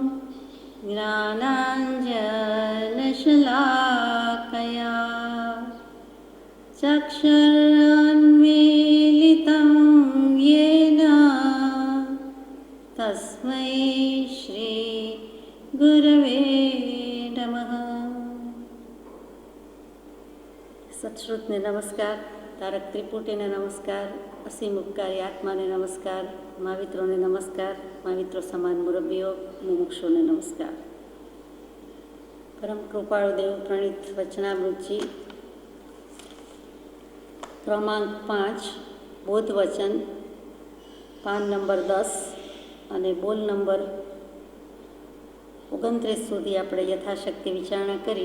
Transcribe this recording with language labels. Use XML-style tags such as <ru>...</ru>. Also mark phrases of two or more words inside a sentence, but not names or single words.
<sa>ज्ञानाञ्जनशलाकया चक्षुरुन्मीलितं येन तस्मै श्री गुरवे नमः।</sa> <gu>સત્શ્રુતને નમસ્કાર, તારક ત્રિપુટીને નમસ્કાર, અસીમ ઉપકારી આત્માને નમસ્કાર, મહાવિત્રોને નમસ્કાર, महाविત્રો સમાન મુરબ્બીઓ, મુમુક્ષોને નમસ્કાર। પરમ કૃપાળુ દેવ પ્રણીત વચનામૃતજી ક્રમાંક 5 બોધ વચન પાન નંબર 10 અને બોલ નંબર 29 સુધી આપણે યથાશક્તિ વિચારણા કરી।</gu>